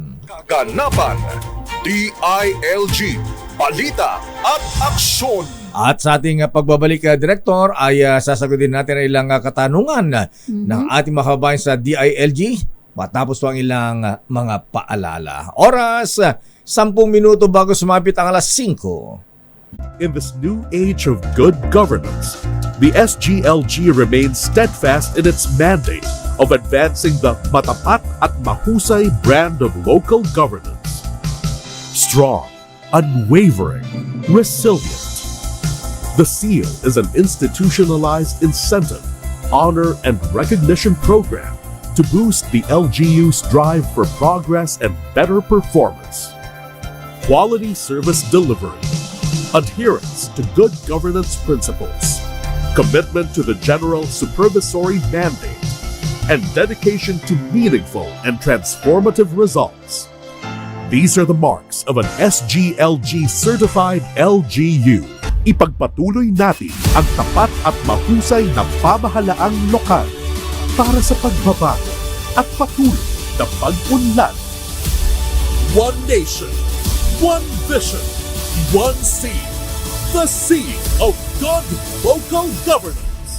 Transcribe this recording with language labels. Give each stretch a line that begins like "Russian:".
Filipino: Kaganapan, DILG, balita at aksyon. At sa ating pagbabalik, Direktor, ay sasagutin natin ang ilang katanungan ng ating mga kababayan sa DILG matapos po ang ilang mga paalala. Oras, 10 minuto bago sumapit ang alas 5.
English: In this new age of good governance, the SGLG remains steadfast in its mandate of advancing the matapat at mahusay brand of local governance. Strong, unwavering, resilient. The SEAL is an institutionalized incentive, honor, and recognition program to boost the LGU's drive for progress and better performance. Quality service delivery, adherence to good governance principles, commitment to the general supervisory mandate, and dedication to meaningful and transformative results. These are the marks of an SGLG certified LGU.
Filipino: Ipagpatuloy natin ang tapat at mahusay na pamahalaang lokal para sa pagbabago at patuloy na pag-unlad.
English: One nation, one vision, one seed, the seed of good local governance.